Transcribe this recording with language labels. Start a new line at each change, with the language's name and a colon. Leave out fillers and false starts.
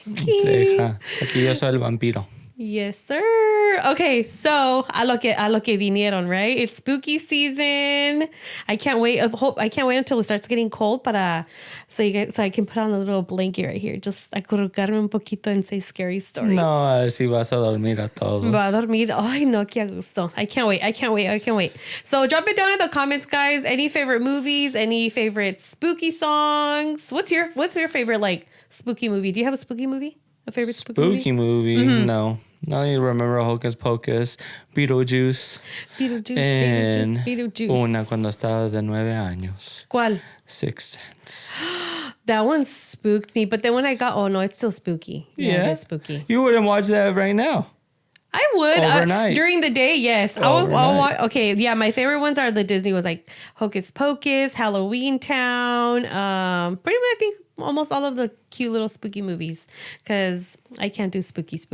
Spanish: Deja. Aquí yo soy el vampiro.
English: Yes, sir. Okay, so
Spanish: a lo que vinieron,
English: right? It's spooky season. I can't wait until it starts getting cold so I can put on a little blanket right here. Just
Spanish: acurrucarme un poquito
English: and say scary stories.
Spanish: No, así vas a dormir a todos. Va a dormir. Ay, no, qué a gusto.
English: I can't wait. So drop it down in the comments, guys. Any favorite movies? Any favorite spooky songs? What's your favorite like spooky movie? Do you have a spooky movie? A favorite spooky movie? Mm-hmm. No. I don't even remember Hocus Pocus, Beetlejuice.
Spanish: And una cuando estaba de 9 años. ¿Cuál?
English: Sixth Sense. That one spooked me, but then when I got, oh no, it's still spooky. Yeah, it is spooky. You wouldn't watch that right now. I would. Overnight. During the day, yes. I'll watch. Okay, yeah, my favorite ones are the Disney was like Hocus Pocus, Halloween Town, pretty much I think almost all of the cute little spooky movies because I can't do spooky.